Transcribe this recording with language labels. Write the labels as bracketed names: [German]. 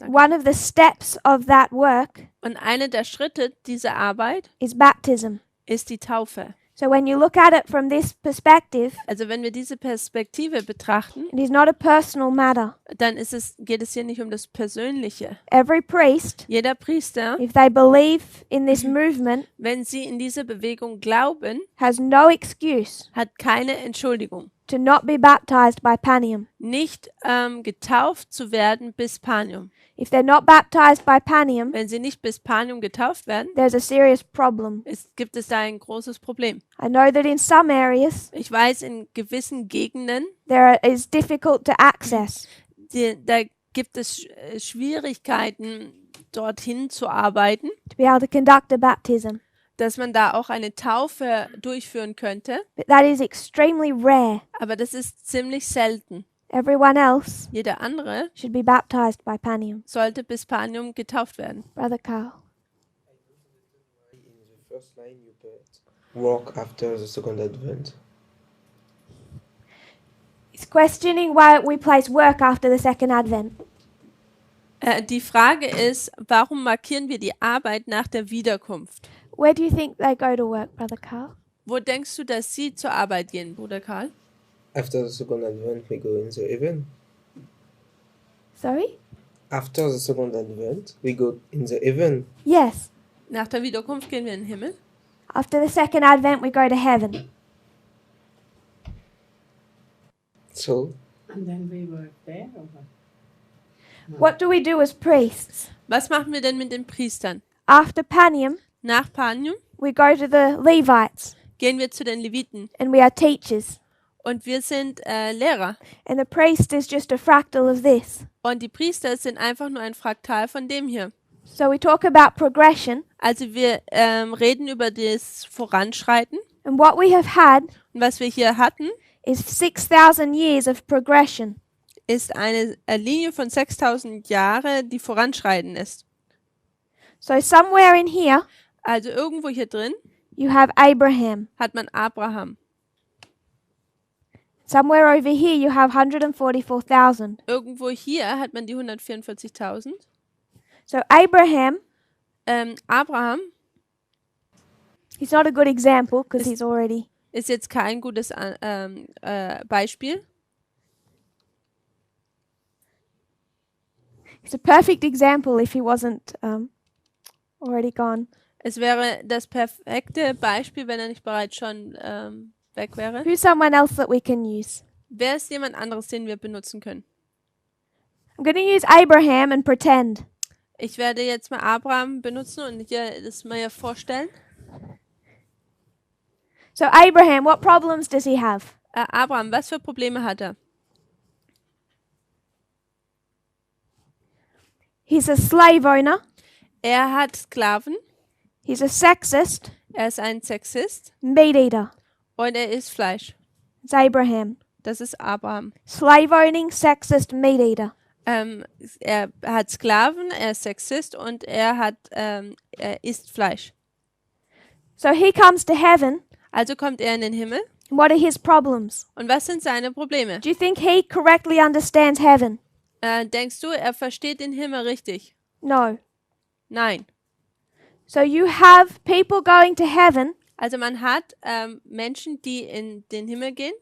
[English] One of the steps of that work [German] Und einer der Schritte dieser Arbeit [English] is baptism. [German] ist die Taufe. [English] So when you look at it from this perspective, [German] Also wenn wir diese Perspektive betrachten, [English] it is not a personal matter. [German] dann geht es hier nicht um das Persönliche. [English] Every priest, [German] Jeder Priester, [English] if they believe in this movement, [German] wenn sie in diese Bewegung glauben, [English] has no excuse [German] hat keine Entschuldigung, [English] to not be baptized by Panium. [German] nicht getauft zu werden bis Panium. [English] If they're not baptized by Panium, [German] Wenn sie nicht bis Panium getauft werden, [English] there's a serious problem. [German] gibt es da ein großes Problem. [English] I know that in some areas [German] Ich weiß, in gewissen Gegenden, [English] there is difficult to access. [German] da gibt es Schwierigkeiten, dorthin zu arbeiten, [English] To be able to conduct a baptism. [German] dass man da auch eine Taufe durchführen könnte, [English] but that is extremely rare. [German] aber das ist ziemlich selten. [English] Everyone else [German] Jeder andere [English] should be baptized by Panium. [German] sollte bis Panium getauft werden. [English] Brother Carl. In the first line you put work after the second advent. He's questioning why we place work after the second advent. [German] Die Frage ist, warum markieren wir die Arbeit nach der Wiederkunft? [English] Where do you think they go to work, Brother Carl? [German] Wo denkst du, dass sie zur Arbeit gehen, Bruder Karl? [English] After the second advent we go in the heaven. Sorry? After the second advent we go in the heaven. Yes. [German] Nach der Wiederkunft gehen wir in den Himmel. [English] After the second advent, we go to heaven. So And then we work there or what? What do we do as priests? [German] Was machen wir denn mit den Priestern? [English] After Panium, [German] Nach Panium [English] we go to the Levites [German] gehen wir zu den Leviten [English] and we are teachers. [German] und wir sind Lehrer. [English] And the priest is just a fractal of this. [German] Und die Priester sind einfach nur ein Fraktal von dem hier. [English] So we talk about progression, [German] Also wir reden über das Voranschreiten. [English] and what we have had [German] Und was wir hier hatten, [English] is 6,000 years of progression. [German] ist eine Linie von 6000 Jahre, die voranschreiten ist. [English] So somewhere in here, [German] Also irgendwo hier drin [English] you have Abraham. [German] hat man Abraham. [English] Somewhere over here, you have 144,000. [German] Irgendwo hier hat man die 144.000. [English] So Abraham, [German] Abraham [English] he's not a good example because he's already. [German] ist jetzt kein gutes Beispiel. [English] He's a perfect example if he wasn't already gone. [German] Es wäre das perfekte Beispiel, wenn er nicht bereits schon weg wäre. [English] Who's someone else that we can use? [German] Wer ist jemand anderes, den wir benutzen können? [English] I'm going to use Abraham and pretend. [German] Ich werde jetzt mal Abraham benutzen und dir das mal vorstellen. [English] So Abraham, what problems does he have? [German] Abraham, was für Probleme hat er? [English] He's a slave owner. [German] Er hat Sklaven, [English] He's a sexist, [German] er ist ein Sexist [English] meat eater. [German] und er isst Fleisch. [English] It's Abraham. [German] Das ist Abraham. [English] Slave owning, sexist, meat eater. [German] Er hat Sklaven, er ist Sexist und er isst Fleisch. [English] So he comes to heaven. [German] Also kommt er in den Himmel. [English] What are his problems? [German] Und was sind seine Probleme? [English] Do you think he correctly understands heaven? [German] Denkst du, er versteht den Himmel richtig? [English] No. [German] Nein. [English] So you have people going to heaven, [German] Also man hat Menschen, die in den Himmel gehen.